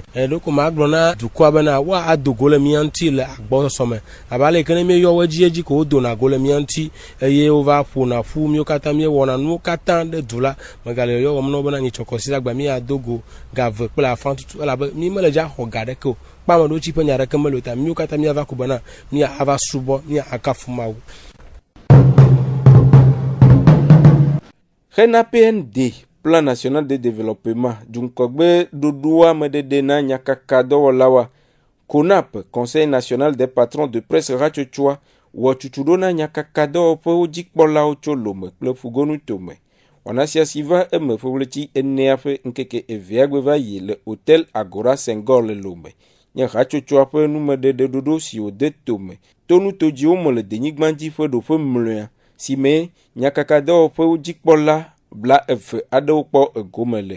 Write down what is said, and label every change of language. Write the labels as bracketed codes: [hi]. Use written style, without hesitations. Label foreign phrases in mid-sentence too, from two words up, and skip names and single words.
[ee] Ɖoko ma gblɔ na dukɔa bena woado go le mía ŋuti le agbɔsɔsɔ me abe ale ke ne míeyɔ wo edzi ko wodona go le mía ŋuti eye wova ƒona ƒu míwo katã míewɔna nuwo katã ɖe du la megale yɔ wɔm na wo bena nyitsɔ kɔsiɖagbe míado go gave kple afã tutu elabe mi mele dzi axɔ ga ɖeke o kpame ɖo tsi ƒe nya ɖeke mele o ta míwo katã míava ko bena míava subɔ míakafu Mawu. Hena PND Plan national de développement dunkɔgbe ɖoɖoa meɖeɖe na nyakaka dɔwɔlawoa CONAP Conseil national des patrons de presse hatsotsoa wɔ tutu ɖo na nyakaka dɔwɔƒewo dzikpɔlawo tso Lome kple Fugonu tome. Wɔna sia si va eme ƒeʋletsi enea ƒe ŋkeke evea gbe va yi le Hotel Agora Senghor le Lome. Nye hatsotsoa ƒe numeɖeɖe ɖoɖo si wòde tome to nutodziwo me le denyigba dzi ƒe ɖoƒe mlɔea si me nyakaka dɔwɔƒewo dzikpɔla bla eve aɖewo kpɔ egome le.